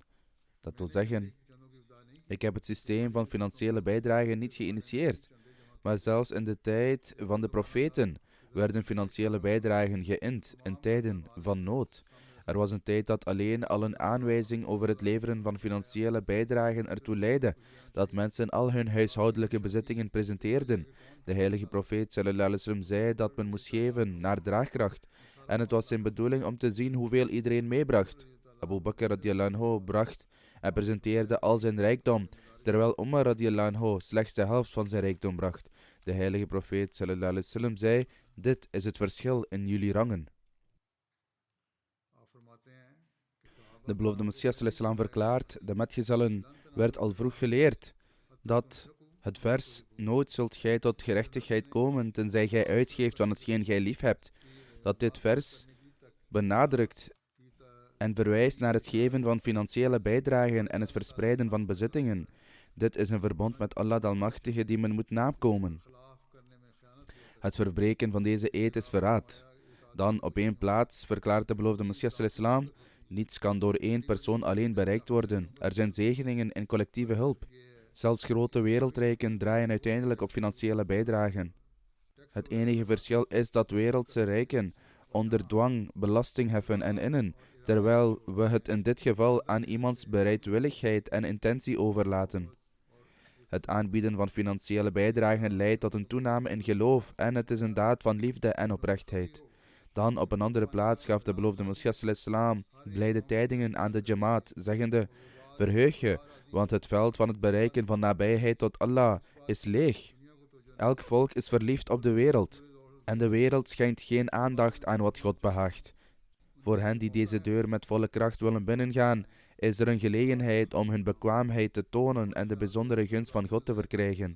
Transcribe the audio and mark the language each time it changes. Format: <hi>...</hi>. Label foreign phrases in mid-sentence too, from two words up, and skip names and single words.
<nl>Dat wil zeggen, ik heb het systeem van financiële bijdragen niet geïnitieerd, maar zelfs in de tijd van de profeten werden financiële bijdragen geïnd in tijden van nood. Er was een tijd dat alleen al een aanwijzing over het leveren van financiële bijdragen ertoe leidde dat mensen al hun huishoudelijke bezittingen presenteerden. De heilige profeet</nl> <ar>صلى الله عليه وسلم</ar> <nl>zei dat men moest geven naar draagkracht. En het was zijn bedoeling om te zien hoeveel iedereen meebracht. Abu Bakr</nl> <ar>رضي الله عنه</ar> <nl>bracht en presenteerde al zijn rijkdom, terwijl Umar</nl> <ar>رضي الله عنه</ar> <nl>slechts de helft van zijn rijkdom bracht. De heilige profeet</nl> <ar>صلى الله عليه وسلم</ar> <nl>zei: dit is het verschil in jullie rangen. De beloofde Messias</nl> <ar>صلى الله عليه وسلم</ar> <nl>verklaart: de metgezellen werd al vroeg geleerd dat het vers: nooit zult gij tot gerechtigheid komen tenzij gij uitgeeft van hetgeen gij lief hebt, dat dit vers benadrukt en verwijst naar het geven van financiële bijdragen en het verspreiden van bezittingen. Dit is een verbond met Allah de Almachtige die men moet nakomen. Het verbreken van deze eed is verraad. Dan op één plaats verklaart de beloofde Messias</nl> <ar>صلى الله عليه وسلم:</ar> <nl>niets kan door één persoon alleen bereikt worden. Er zijn zegeningen in collectieve hulp. Zelfs grote wereldrijken draaien uiteindelijk op financiële bijdragen. Het enige verschil is dat wereldse rijken onder dwang belasting heffen en innen, terwijl we het in dit geval aan iemands bereidwilligheid en intentie overlaten. Het aanbieden van financiële bijdragen leidt tot een toename in geloof en het is een daad van liefde en oprechtheid. Dan op een andere plaats gaf de beloofde Messias</nl> <ar>صلى الله عليه وسلم</ar> <nl>blijde tijdingen aan de Jamaat, zeggende: verheug je, want het veld van het bereiken van nabijheid tot Allah is leeg. Elk volk is verliefd op de wereld en de wereld schenkt geen aandacht aan wat God behaagt. Voor hen die deze deur met volle kracht willen binnengaan, is er een gelegenheid om hun bekwaamheid te tonen en de bijzondere gunst van God te verkrijgen.</nl>